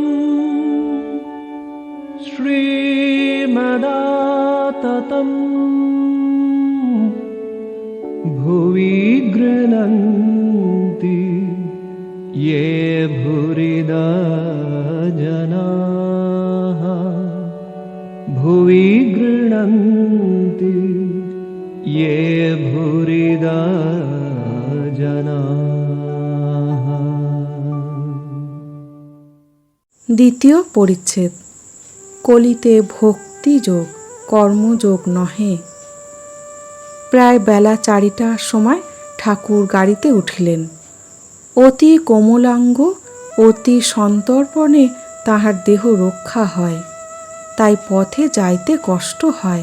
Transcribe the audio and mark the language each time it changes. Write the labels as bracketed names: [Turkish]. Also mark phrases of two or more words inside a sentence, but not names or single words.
[Sanskrit] श्रीमदाततम् भुवि गृह्णन्ति ये भूरिदा जनाः भुवि गृह्णन्ति ये भूरिदा जनाः। [Bangla] দ্বিতীয় পরিচ্ছেদ। কলিতে ভক্তিযোগ কর্মযোগ নহে। প্রায় বেলা 4টার সময় ঠাকুর গাড়িতে উঠিলেন। অতি কোমলাঙ্গ অতি সন্তর্পণে তাহার দেহ রক্ষা হয়, তাই পথে যাইতে কষ্ট হয়।